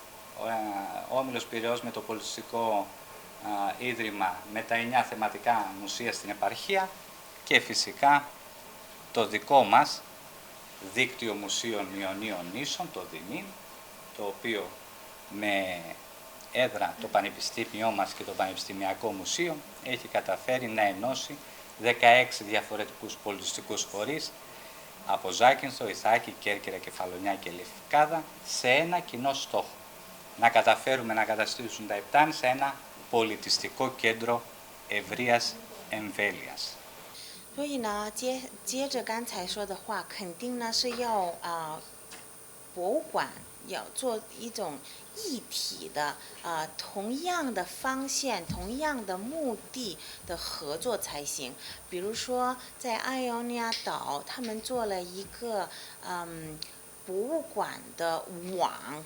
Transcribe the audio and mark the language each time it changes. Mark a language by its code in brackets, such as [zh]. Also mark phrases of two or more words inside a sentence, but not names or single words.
[el] ο Όμιλος Πειραιώς με το πολιτιστικό ίδρυμα με τα 9 θεματικά μουσεία στην επαρχία και φυσικά το δικό μας δίκτυο μουσείων Ιωνίων Νήσων, το ΔΙΜΗΝ, το οποίο με έδρα το Πανεπιστήμιό μας και το Πανεπιστημιακό Μουσείο έχει καταφέρει να ενώσει 16 διαφορετικούς πολιτιστικούς φορείς από Ζάκυνθο, Ιθάκη, Κέρκυρα, Κεφαλονιά και Λευκάδα σε ένα κοινό στόχο. Να καταφέρουμε να καταστήσουμε τα Επτάνη σε ένα πολιτιστικό κέντρο ευρείας εμβέλειας. [zh] 所以呢，接着刚才说的话，肯定呢是要博物馆要做一种一体的同样的方向、同样的目的的合作才行。比如说在爱奥尼亚岛，他们做了一个博物馆的网，